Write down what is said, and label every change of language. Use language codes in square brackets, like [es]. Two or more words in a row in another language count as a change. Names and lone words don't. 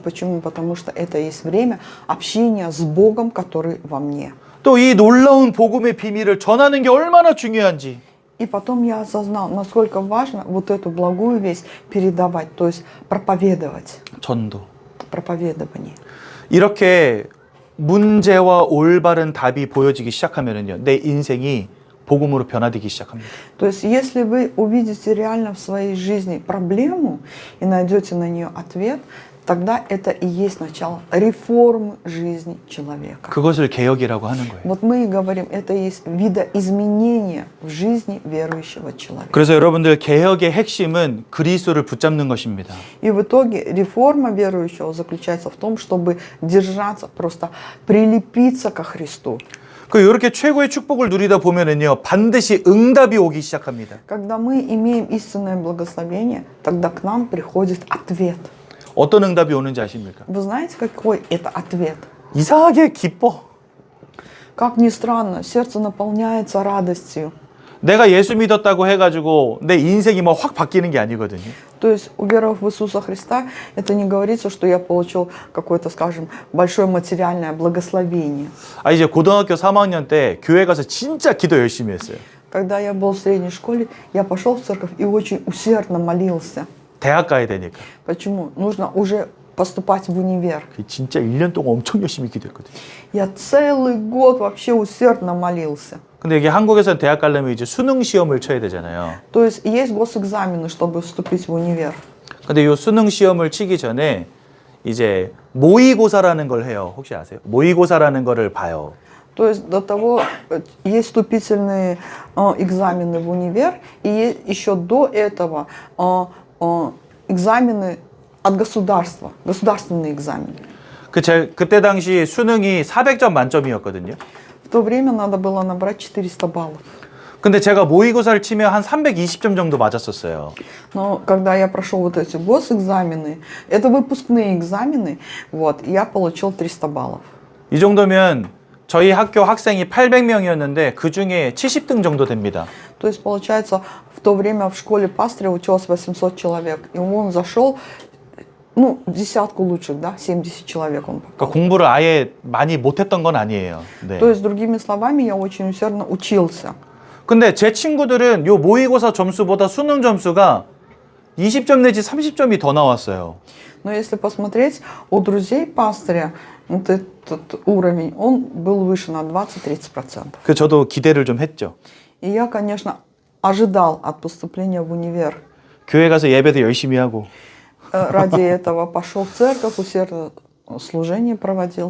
[ru] Почему? Потому что это есть время общения с Богом, который во мне. [ko] 또 이 놀라운 복음의 비밀을 전하는 게 얼마나 중요한지. [ru] И потом я осознал, насколько важно вот эту благую весть передавать, то есть проповедовать. [ko] 전도. [ru] Проповедование. [ko] 이렇게 문제와 올바른 답이 보여지기 시작하면은요, 내 인생이 복음으로 변화되기 시작합니다. [ru] То есть, если вы увидите реально в своей жизни проблему и найдете на нее ответ, тогда это и есть начало реформы жизни человека. [ko] 그것을 개혁이라고 하는 거예요. [ru] Вот мы и говорим, это и есть видоизменение в жизни верующего человека. [ko] 그래서 여러분들 개혁의 핵심은 그리스도를 붙잡는 것입니다. [ru] И в итоге реформа верующего заключается в том, чтобы держаться, просто прилепиться ко Христу. [ko] 이렇게 최고의 축복을 누리다 보면은요, 반드시 응답이 오기 시작합니다. [ru] Когда мы имеем истинное благословение, тогда к нам приходит ответ. [ko] 어떤 응답이 오는지 아십니까? [ru] Вы знаете, какой это ответ? [ko] 이상하게 기뻐. [ru] Как ни странно, сердце наполняется радостью. [ko] 내가 예수 믿었다고 해가지고 내 인생이 뭐 확 바뀌는 게 아니거든요. [ru] То есть, уверовав в Иисуса Христа, это не говорится, что я получил какое-то, скажем, большое материальное благословение. [ko] 이제 고등학교 3학년 때 교회 가서 진짜 기도 열심히 했어요. [ru] Когда я был в средней школе, я пошел в церковь и очень усердно молился. [ko] 대학 가야 되니까. [ru] Почему? Нужно уже поступать в универ. [ko] 진짜 1년 동안 엄청 열심히 기도했거든요. [ru] Я целый год вообще усердно молился. [ko] 근데 이게 한국에서는 대학 가려면 이제 수능 시험을 쳐야 되잖아요. [ru] То есть есть госэкзамены, чтобы вступить в универ. [ko] 근데 이 수능 시험을 치기 전에 이제 모의고사라는 걸 해요. 혹시 아세요? 모의고사라는 거를 봐요. [ru] То есть до того есть вступительные экзамены в универ, и еще до этого экзамены от государства, государственные экзамены. [ko] 그때 당시 수능이 400점 만점이었거든요. [ru] В то время надо было набрать 400 баллов. [ko] 근데 제가 모의고사를 치면 한 320점 정도 맞았었어요. [ru] Но когда я прошел вот эти госэкзамены, это выпускные экзамены, вот, я получил 300 баллов. [ko] 이 정도면 저희 학교 학생이 800명이었는데 그 중에 70등 정도 됩니다. [ru] То есть, получается, в то время в школе пастыря училось 800 человек, и он зашел, ну, в десятку лучших, да, 70 человек он [ko] 그러니까 [ru] попал. [ko] 공부를 아예 많이 못했던 건 아니에요. 네. [ru] То есть, другими словами, я очень усердно учился. [ko] 근데 제 친구들은 요 모의고사 점수보다 수능 점수가 20점 내지 30점이 더 나왔어요. [ru] Но если посмотреть, у друзей пастыря вот этот уровень, он был выше на 20-30%. [ko] 그 저도 기대를 좀 했죠. [ru] И я, конечно, ожидал от поступления в универ. [ko] 교회 가서 예배도 열심히 하고 [ru] Ради этого пошел в церковь, усердно служение проводил.